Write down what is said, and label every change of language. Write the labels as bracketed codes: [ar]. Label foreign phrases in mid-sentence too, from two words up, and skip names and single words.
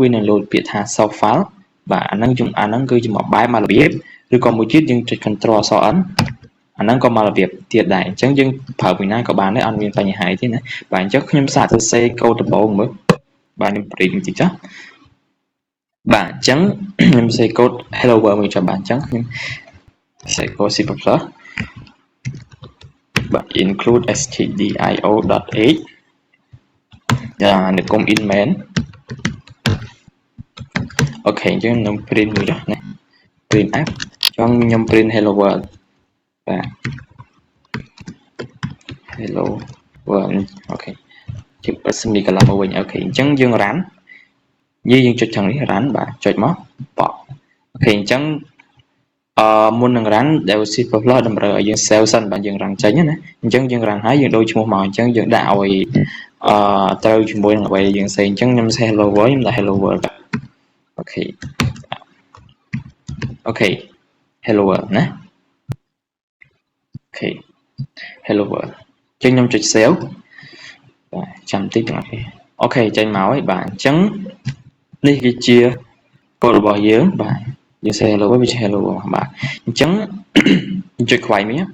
[km] វានឹង load ពាក្យថា [en] soft file [km] បាទអាហ្នឹងគឺជាមួយបែបមួយរបៀបឬក៏មួយទៀតយើងចុច control អក្សរ n អាហ្នឹងក៏មករបៀបទៀតដែរអញ្ចឹងយើងប្រើពីណាក៏បានដែរអត់មានបញ្ហាទេណាបាទអញ្ចឹងខ្ញុំសាកសរសេរកូដដំបូងមើលបាទខ្ញុំព្រីបន្តិចចាបាទអញ្ចឹងខ្ញុំសរសេរកូដ [en] hello world [km] មួយចាំបាទអញ្ចឹងខ្ញុំសរសេរកូដ C++ [en] include stdio.h [km] នៅគុំ [en] in main [km] អូខេអញ្ចឹងខ្ញុំ print មួយចុះណា [en] print f [km] ចង់ខ្ញុំ [en] print hello world [km] បាទ [en] hello world [km] អូខេជិះ [en] semi column [km] មកវិញអូខេអញ្ចឹងយើង run យើងចុចខាងនេះ run បាទចុចមកបកអូខេអញ្ចឹងមុននឹង run ដែល C++ តម្រូវឲ្យយើង save សិនបាទយើង run ចេញណាអញ្ចឹងយើង run ហើយយើងដូរឈ្មោះមកអញ្ចឹងយើងដាក់ឲ្យត្រូវជាមួយនឹងអ្វីយើងសេអញ្ចឹងខ្ញុំ [en] say hello world [km] ខ្ញុំដាក់ [en] hello world [km] អូខេ អូខេ [en] hello world [km] ណាអូខេ [en] hello world [km] អញ្ចឹងខ្ញុំចុច save បាទចាំតិចទាំងអស់គ្នាអូខេចេញមកហើយបាទអញ្ចឹងនេះគឺជាកូដរបស់យើងបាទយើង [en] say hello [km] វាជា hello បាទអញ្ចឹងចុចខ្វែងវិញ